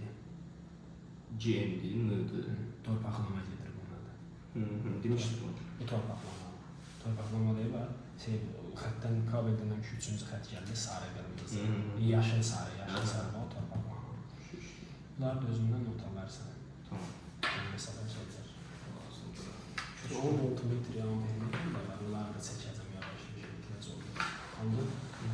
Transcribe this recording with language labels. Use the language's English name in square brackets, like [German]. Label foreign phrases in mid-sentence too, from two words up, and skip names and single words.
[Azerbaijani] GND, N-dir. Torpaqlama gedir bunlarda. Demişdim onu. Bu torpaqlama. Torpaqlamaları var. Şey, xəttdən, kabeldən ki, üçüncü xətt gəldi, sarı qırmızı. Yaşıl sarı, o torpaqlama. Bunlar da özündən not alarsan. Tamam. [Turkish] Mesela şeyler. [Azerbaijani] 10 voltmetre amperli de var. Onları da çəkəcəm yavaş-yavaş ehtiyac olur. Anladın?